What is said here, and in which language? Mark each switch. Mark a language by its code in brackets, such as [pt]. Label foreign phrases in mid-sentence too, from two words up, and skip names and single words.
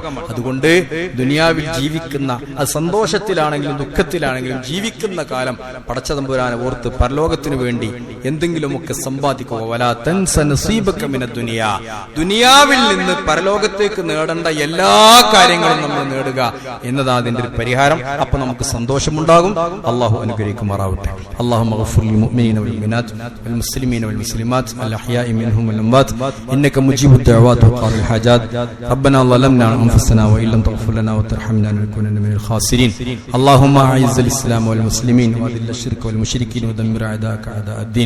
[ml] അതുകൊണ്ട് ദുനിയാവിൽ ജീവിക്കുന്ന, അത് സന്തോഷത്തിലാണെങ്കിലും ദുഃഖത്തിലാണെങ്കിലും ജീവിക്കുന്ന കാലം പടച്ചതമ്പുരാനെ ഓർത്ത് പരലോകത്തിനു വേണ്ടി എന്തെങ്കിലുമൊക്കെ സമ്പാദിക്കുക. [ar] ولا تنس نصيبك من الدنيا, [ml] ദുനിയാവിൽ നിന്ന് പരലോകത്തേക്ക് നേടേണ്ട എല്ലാ കാര്യങ്ങളും നമ്മൾ നേടുക എന്നതാണ് അതിന്റെ ഒരു പരിഹാരം. അപ്പൊ നമുക്ക് സന്തോഷമുണ്ടാകും. അള്ളാഹു അനുഗ്രഹിക്കുമാറാവട്ടെ. [ar] അല്ലാഹുമ്മ المؤمنين والمؤمنات والمسلمين والمسلمات الأحياء منهم والأموات إنك مجيب الدعوات وقاضي الحاجات. ربنا ظلمنا أنفسنا وإن لم تغفر لنا وترحمنا لنكونن من الخاسرين. اللهم أعز الإسلام والمسلمين وأذل الشرك والمشركين ودمر أعداءك أعداء الدين.